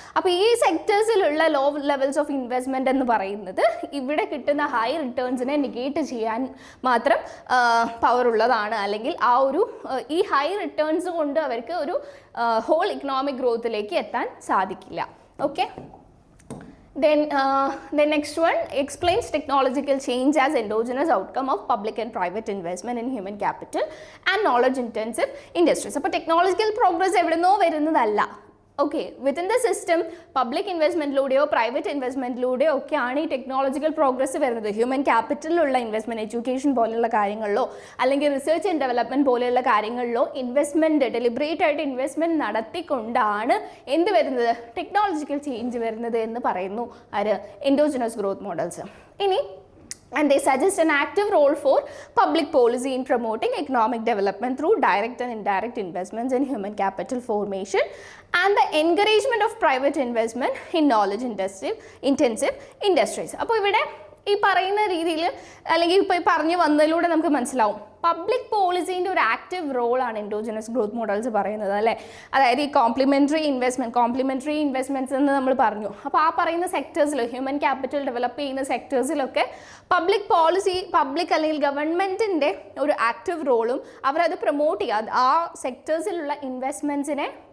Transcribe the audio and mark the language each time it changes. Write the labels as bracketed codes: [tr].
[ml] അപ്പോൾ ഈ സെക്ടേഴ്സിലുള്ള law levels of investment എന്ന് പറയുന്നത് ഇവിടെ കിട്ടുന്ന ഹൈ റിട്ടേൺസിനെ നെഗേറ്റ് ചെയ്യാൻ മാത്രം പവർ ഉള്ളതാണ്. അല്ലെങ്കിൽ ആ ഒരു ഈ ഹൈ റിട്ടേൺസ് കൊണ്ട് അവർക്ക് ഒരു ഹോൾ ഇക്കണോമിക് ഗ്രോത്തിലേക്ക് എത്താൻ സാധിക്കില്ല. [en] Okay, Then the next one explains technological change as endogenous outcome of public and private investment in human capital and knowledge intensive industries. [ml] അപ്പോൾ ടെക്നോളജിക്കൽ പ്രോഗ്രസ് എവിടുന്നോ വരുന്നതല്ല. Okay, within the system public ഇൻവെസ്റ്റ്മെൻറ്റിലൂടെയോ private ഇൻവെസ്റ്റ്മെൻറ്റിലൂടെയോ ഒക്കെയാണ് ഈ technological progress വരുന്നത്. Human ക്യാപിറ്റലിലുള്ള investment, education പോലെയുള്ള കാര്യങ്ങളിലോ അല്ലെങ്കിൽ research and development പോലെയുള്ള കാര്യങ്ങളിലോ investment deliberate ആയിട്ട് ഇൻവെസ്റ്റ്മെൻറ്റ് നടത്തിക്കൊണ്ടാണ് എന്ത് വരുന്നത്, ടെക്നോളജിക്കൽ ചേഞ്ച് വരുന്നത് എന്ന് പറയുന്നു എൻഡോജനസ് ഗ്രോത്ത് മോഡൽസ്. [en] ഇനി and they suggest an active role for public policy in promoting economic development through direct and indirect investments in human capital formation and the encouragement of private investment in knowledge intensive industries. [ml] അപ്പോൾ ഇവിടെ ഈ പറയുന്ന രീതിയിൽ അല്ലെങ്കിൽ ഇപ്പോൾ ഈ പറഞ്ഞു വന്നതിലൂടെ നമുക്ക് മനസ്സിലാവും പബ്ലിക് പോളിസീൻ്റെ ഒരു ആക്റ്റീവ് റോളാണ് എൻഡോജനസ് ഗ്രോത്ത് മോഡൽസ് പറയുന്നത് അല്ലേ. അതായത് ഈ കോംപ്ലിമെൻ്ററി ഇൻവെസ്റ്റ്മെൻറ്റ്സ് എന്ന് നമ്മൾ പറഞ്ഞു. അപ്പോൾ ആ പറയുന്ന സെക്ടേഴ്സിൽ ഹ്യൂമൻ ക്യാപിറ്റൽ ഡെവലപ്പ് ചെയ്യുന്ന സെക്ടേഴ്സിലൊക്കെ പബ്ലിക് പോളിസി അല്ലെങ്കിൽ ഗവൺമെൻറ്റിൻ്റെ ഒരു ആക്റ്റീവ് റോളും അവരത് പ്രൊമോട്ട് ചെയ്യുക, ആ സെക്ടേഴ്സിലുള്ള ഇൻവെസ്റ്റ്മെൻറ്റ്സിനെ